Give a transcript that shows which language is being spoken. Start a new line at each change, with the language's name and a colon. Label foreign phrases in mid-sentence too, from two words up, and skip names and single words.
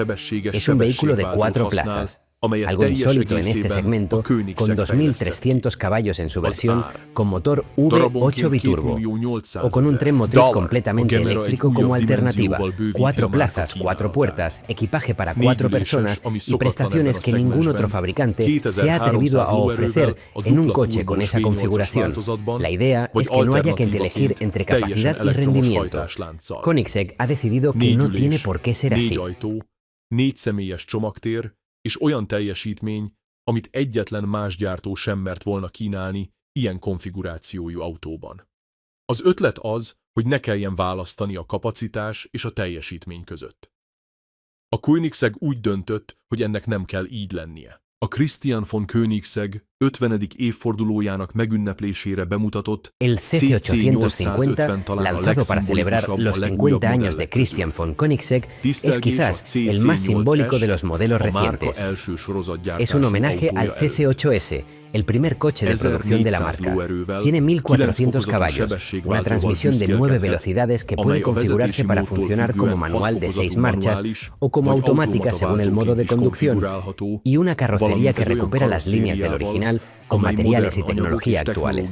Spanish: Es un vehículo de 4 plazas. Algo insólito en este segmento, con 2.300 caballos en su versión, con motor V8 biturbo, o con un tren motriz completamente eléctrico como alternativa, 4 plazas, 4 puertas, equipaje para 4 personas y prestaciones que ningún otro fabricante se ha atrevido a ofrecer en un coche con esa configuración. La idea es que no haya que elegir entre capacidad y rendimiento. Koenigsegg ha decidido que no tiene por qué ser así.
Hungarian: És olyan teljesítmény, amit egyetlen más gyártó sem mert volna kínálni ilyen konfigurációjú autóban. Az ötlet az, hogy ne kelljen választani a kapacitás és a teljesítmény között. A Koenigsegg úgy döntött, hogy ennek nem kell így lennie. A Christian von Koenigsegg 50. évfordulójának megünneplésére bemutatott
Spanish: El CC850, lanzado para celebrar los 50 años de Christian von Koenigsegg, es quizás el más simbólico de los modelos recientes. Es un homenaje al CC8S, el primer coche de producción de la marca. Tiene 1.400 caballos, una transmisión de 9 velocidades que puede configurarse para funcionar como manual de 6 marchas o como automática según el modo de conducción, y una carrocería que recupera las líneas del original con materiales y tecnología actuales.